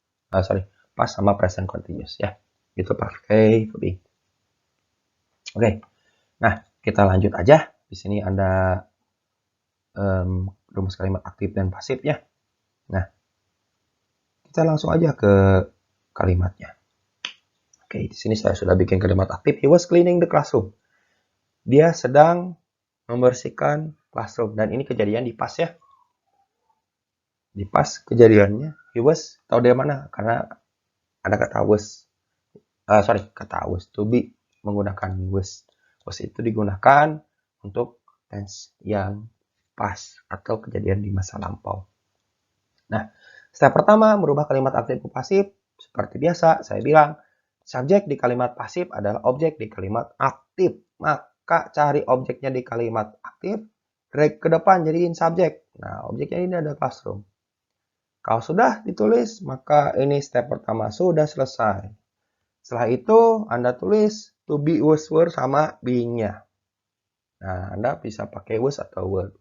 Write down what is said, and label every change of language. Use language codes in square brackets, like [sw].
[id] Past sama present continuous ya. Itu pakai verb ing. Oke, nah kita lanjut aja. Di sini ada rumus kalimat aktif dan pasifnya. Nah, kita langsung aja ke kalimatnya. Oke, di sini saya sudah bikin kalimat aktif. [en] He was cleaning the classroom. [id] Dia sedang membersihkan classroom. Dan ini kejadian di past ya. Di past kejadiannya. He was, tahu dari mana? Karena ada kata was. Kata was. To be menggunakan was. Was itu digunakan untuk tense yang past atau kejadian di masa lampau. Nah, step pertama merubah kalimat aktif ke pasif. Seperti biasa, saya bilang subjek di kalimat pasif adalah objek di kalimat aktif. Maka cari objeknya di kalimat aktif, drag ke depan jadiin subjek. Nah, objeknya ini ada classroom. Kalau sudah ditulis, maka ini step pertama sudah selesai. Setelah itu, Anda tulis to be was were sama being-nya. Nah, Anda bisa pakai was atau were.